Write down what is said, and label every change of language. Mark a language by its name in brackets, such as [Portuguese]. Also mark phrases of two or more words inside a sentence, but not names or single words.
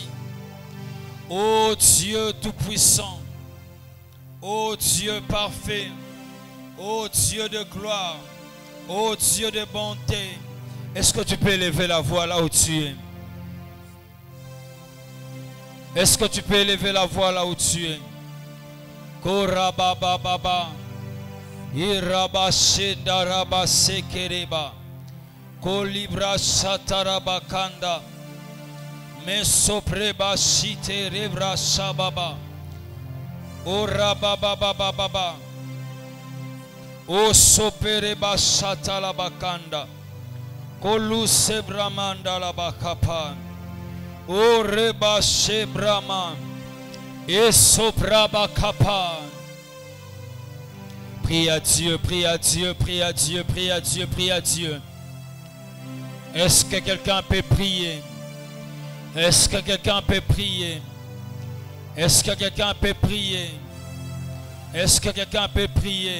[French] Ô Dieu Tout-Puissant, ô Dieu parfait, ô Dieu de gloire, Oh Dieu de bonté, est-ce que tu peux élever la voix là où tu es? Est-ce que tu peux élever la voix là où tu es? Korabababa, Irabashenda Rabasekereba, Kolibra Satarabakanda, Mesopreba Shite Rebra Shababa, Orababababa, O Sopereba Shatalabakanda, Kolusebramanda Labakapa, O Reba Shebrama, Esoprabakapa. Prie à Dieu, prie à Dieu, prie à Dieu, prie à Dieu, prie à Dieu. Est-ce que quelqu'un peut prier? Est-ce que quelqu'un peut prier? Est-ce que quelqu'un peut prier? Est-ce que quelqu'un peut prier?